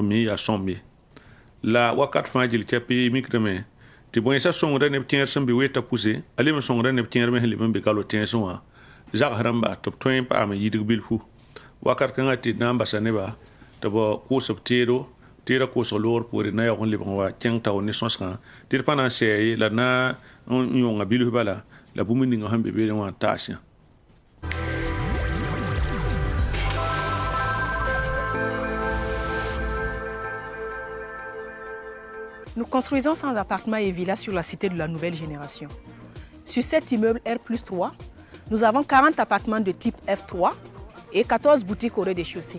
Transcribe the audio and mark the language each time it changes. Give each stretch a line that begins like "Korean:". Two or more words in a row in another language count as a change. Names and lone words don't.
Mossi: me yaa sõmbe la wakat fãa gil kɛpɩ mikdame tɩ bõensã sõngda neb kẽer sẽn be weta pʋse a leb n sõngda neb kẽer me sẽn leb n be galo tẽesẽ wã zags rãmba tɩ b tõe n paam n yɩdg bilfu wakat kãngã tɩ d na n basa neba tɩ b koos b teeda koosg loogr poore na yaoog n lebg n wa kẽng taoor ne sõsgã tɩ d pa na n sɛɛ ye la d na n yõnga bilf bala la bũmb ninga sẽn be beene wã n taas yã
French: Nous construisons 100 appartements et villas sur la cité de la nouvelle génération. Sur cet immeuble R+3, nous avons 40 appartements de type F3 et 14 boutiques au rez-de-chaussée.